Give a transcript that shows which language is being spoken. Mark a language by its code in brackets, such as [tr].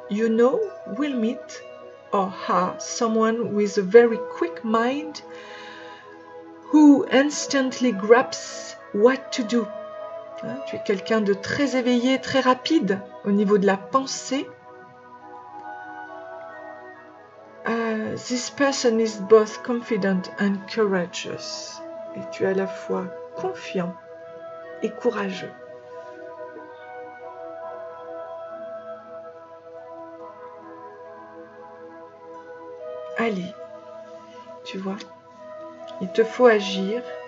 [en] You know, we'll meet or have someone with a very quick mind who instantly grasps what to do. [fr] Hein, tu es quelqu'un de très éveillé, très rapide au niveau de la pensée. [en] This person is both confident and courageous. [fr] Et tu es à la fois confiant et courageux. Allez, tu vois, il te faut agir.